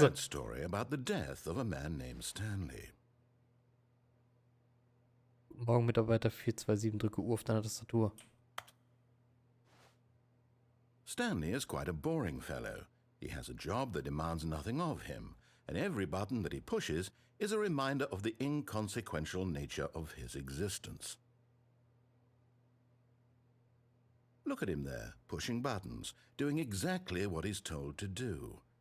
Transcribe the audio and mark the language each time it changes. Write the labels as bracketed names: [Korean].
[English] sad story about the death of a man named Stanley. [German] Morgen Mitarbeiter 427, drücke U auf deiner Tastatur. [English] Stanley is quite a boring fellow. He has a job that demands nothing of him, and every button that he pushes is a reminder of the inconsequential nature of his existence. Look at him there, pushing buttons, doing exactly what he's told to do.